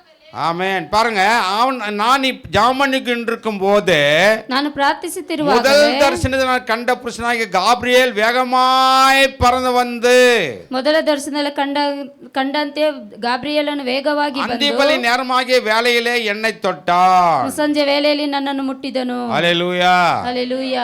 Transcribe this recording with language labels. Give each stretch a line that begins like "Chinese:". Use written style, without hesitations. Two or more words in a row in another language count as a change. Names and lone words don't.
Tamil: ஆமென். பாருங்க, நான் ஜெபம் பண்ணிக்கொண்டிருக்கும் போது
Kannada: ನಾನು ಪ್ರಾರ್ಥಿಸುತ್ತಿರುವಾಗ
Tamil: முதல் தரிசனத்தில் நான் கண்ட புருஷனாகிய காபிரியேல் வேகமாய் பறந்து வந்து
Kannada: ಮೊದಲ ದರ್ಶನದಲ್ಲಿ ಕಂಡಂತೆ ಗಾಬ್ರಿಯೇಲನು ವೇಗವಾಗಿ ಬಂದು
Tamil: அந்திபலி நேரமாகிய வேலையிலே என்னை தொட்டான்.
Kannada: ಮುಸ್ಸಂಜೆ ವೇಳೆಯಲ್ಲಿ ನನ್ನನ್ನು ಮುಟ್ಟಿದನು.
Tamil: ஹல்லேலூயா. ஹல்லேலூயா.